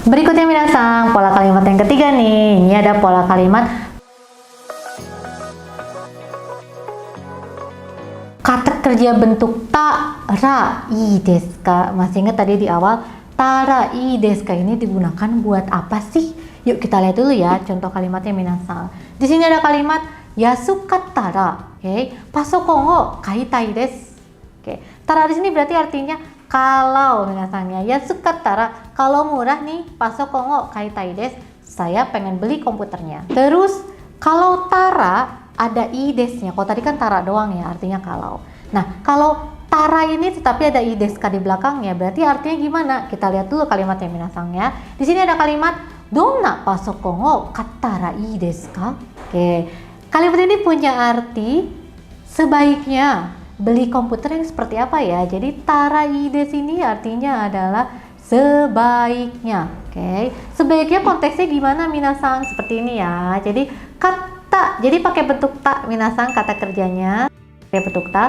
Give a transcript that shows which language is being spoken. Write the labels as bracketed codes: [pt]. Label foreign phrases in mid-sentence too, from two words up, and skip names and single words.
[id] Berikutnya minasang, pola kalimat yang ketiga nih. Ini ada pola kalimat kata kerja bentuk ta, ra, [ja] いいですか. [id] Masih ingat tadi di awal, [ja] たらいいですか [id] ini digunakan buat apa sih? Yuk kita lihat dulu ya contoh kalimatnya minasang. Di sini ada kalimat yasukattara, oke. [ja] パソコンを買いたいです. [id] Oke. Tara di sini berarti artinya kalau minasangnya yasukattara, kalau murah nih, [ja] パソコンを買いたいです. [id] Saya pengen beli komputernya. Terus kalau tara ada i desnya. Kalau tadi kan tara doang ya, artinya kalau. Nah, kalau tara ini tetapi ada [ja] いいですか [id] di belakangnya, berarti artinya gimana? Kita lihat dulu kalimatnya minasang ya. Di sini ada kalimat [ja] どんなパソコンを買ったらいいですか? [id] Oke. Kalimat ini punya arti sebaiknya beli komputer yang seperti apa ya? Jadi [ja] たらいいです [id] ini artinya adalah sebaiknya. Oke. Sebaiknya konteksnya gimana minasang? Seperti ini ya. Jadi kata, jadi pakai bentuk ta minasang kata kerjanya pakai bentuk ta.